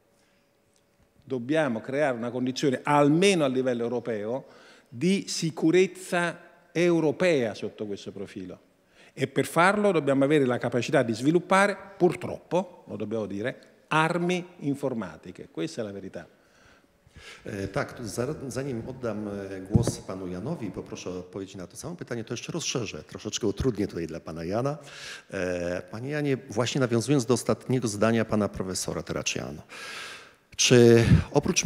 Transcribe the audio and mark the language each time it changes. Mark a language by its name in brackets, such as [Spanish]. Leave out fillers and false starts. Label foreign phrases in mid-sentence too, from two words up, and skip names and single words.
[Italian] Dobbiamo creare una condizione, almeno a livello europeo, di sicurezza europea sotto questo profilo. E per farlo dobbiamo avere la capacità di sviluppare, purtroppo, lo dobbiamo dire, armi informatiche. Questa è la verità. [Polish] Tak, zanim oddam głos panu Janowi i poproszę o odpowiedź na to samo pytanie, to jeszcze rozszerzę, troszeczkę utrudnię tutaj dla pana Jana. Panie Janie, właśnie nawiązując do ostatniego zdania pana profesora Terracciano, czy oprócz